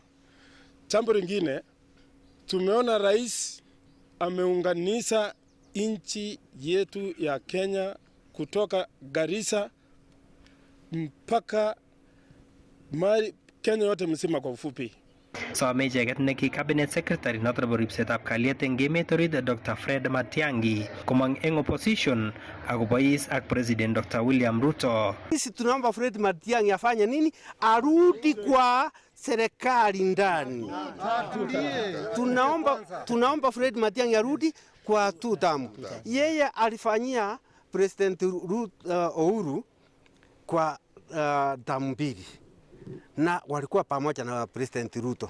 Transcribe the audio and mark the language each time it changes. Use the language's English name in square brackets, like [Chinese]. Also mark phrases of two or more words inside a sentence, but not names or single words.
[Swahili] Jambo lingine, tumeona rais ameunganisha nchi yetu ya Kenya kutoka Garissa mpaka Kenya yote mzima kwa ufupi. [Kalenjin] Some icheket neki [English] cabinet secretary [Kalenjin] notok nebo ripsetab kalyet eng emet orit Dr. Fred Matiang'i komong eng opposition akobois ak President Dr. William Ruto. [Swahili] Sisi tunaomba Fred Matiang'i afanye nini? Arudi kwa serikali ndani. Tunaomba Fred Matiang'i arudi kwa tutamu. Yeye alifanyia President Uhuru kwa tamu mbili na walikuwa pamoja na President Ruto.